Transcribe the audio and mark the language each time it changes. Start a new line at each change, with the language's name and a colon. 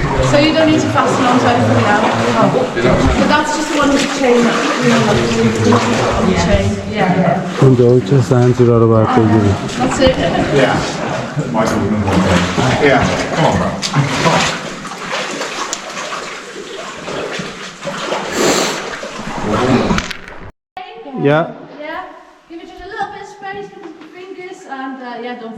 English: So you don't need to fasten onto everything now. But that's just the one with the chain. On the chain. Yeah.
Persian: اونجا چه زنجیرها رو باید بگیریم.
English: That's it. Yeah. Michael wouldn't want that. Yeah. Come on, bro. Yeah. Yeah. Give it just a little bit of space with the fingers and yeah, don't